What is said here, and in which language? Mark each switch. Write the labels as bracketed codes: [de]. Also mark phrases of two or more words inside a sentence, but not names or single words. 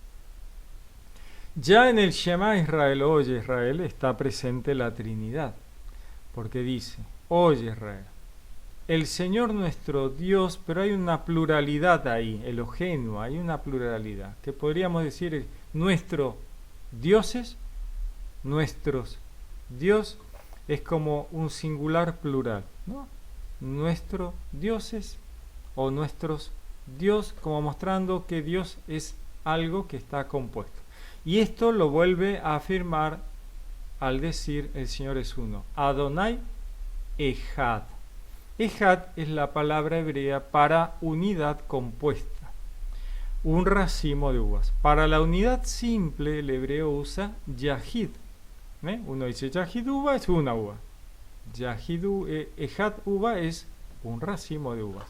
[es] Ya en el [he] שמע ישראל, [es] oye Israel, está presente la Trinidad, porque dice, oye Israel, el Señor nuestro Dios, pero hay una pluralidad ahí, Elohenu, hay una pluralidad, que podríamos decir nuestros dioses, nuestros Dios, es como un singular plural, ¿no? Nuestros dioses o nuestros Dios, como mostrando que Dios es algo que está compuesto. Y esto lo vuelve a afirmar al decir el Señor es uno. [he] אדוני אחד. [es] Echad es la palabra hebrea para unidad compuesta, un racimo de uvas. Para la unidad simple el hebreo usa yahid. Uno dice yahid uva es una uva. Echad uva es un racimo de uvas.